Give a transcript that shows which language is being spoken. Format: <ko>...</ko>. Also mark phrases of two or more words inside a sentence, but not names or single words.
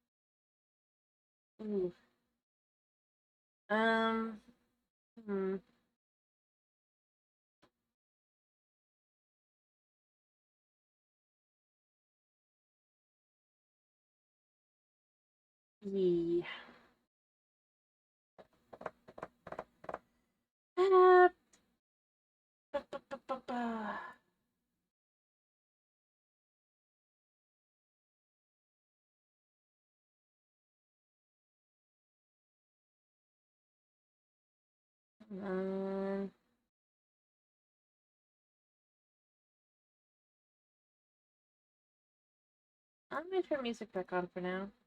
<en>Ooh. Hmm. Yeah. Uh, ba, ba, ba, ba, ba. Um, I'm gonna turn music back on for now.</en>